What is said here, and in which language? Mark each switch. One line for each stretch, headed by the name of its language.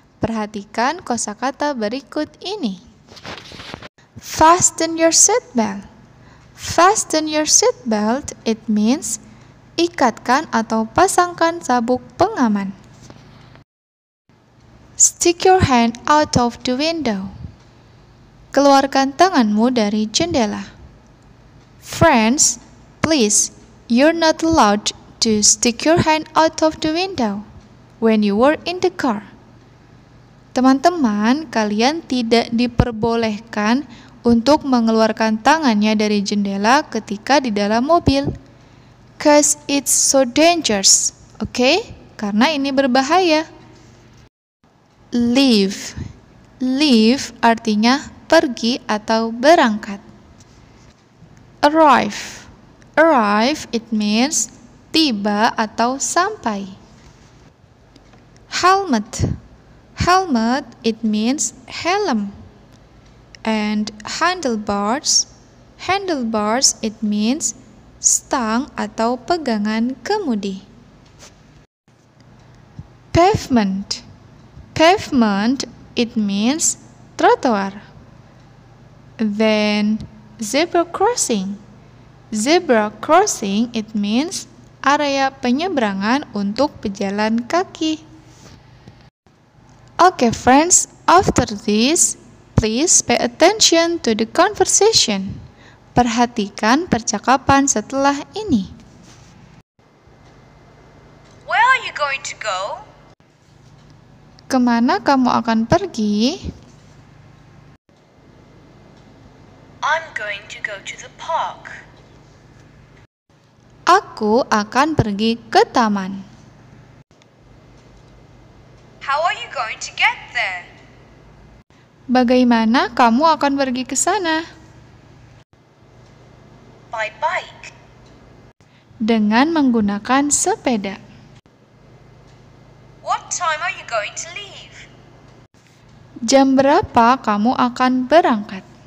Indonesian: Perhatikan kosakata berikut ini.
English: Fasten your seatbelt. Fasten your seatbelt, it means
Indonesian: ikatkan atau pasangkan sabuk pengaman.
English: Stick your hand out of the window.
Indonesian: Keluarkan tanganmu dari jendela.
English: Friends, please, you're not allowed to stick your hand out of the window when you were in the car.
Indonesian: Teman-teman, kalian tidak diperbolehkan untuk mengeluarkan tangannya dari jendela ketika di dalam mobil.
English: 'Cause it's so dangerous, okay?
Indonesian: Karena ini berbahaya. Leave. Leave artinya pergi atau berangkat.
English: Arrive. Arrive, it means
Indonesian: tiba atau sampai.
English: Helmet. Helmet, it means helm. And handlebars. Handlebars, it means
Indonesian: stang atau pegangan kemudi.
English: Pavement. Pavement, it means trotoar. Then zebra crossing. Zebra crossing, it means
Indonesian: area penyeberangan untuk pejalan kaki.
English: Okay friends, after this, please pay attention to the conversation.
Indonesian: Perhatikan percakapan setelah ini.
English: Where are you going to go?
Indonesian: Kemana kamu akan pergi?
English: I'm going to go to the park.
Indonesian: Aku akan pergi ke taman.
English: How are you going to get there?
Indonesian: Bagaimana kamu akan pergi ke sana?
English: By bike.
Indonesian: Dengan menggunakan sepeda.
English: What time are you going to leave?
Indonesian: Jam berapa kamu akan berangkat?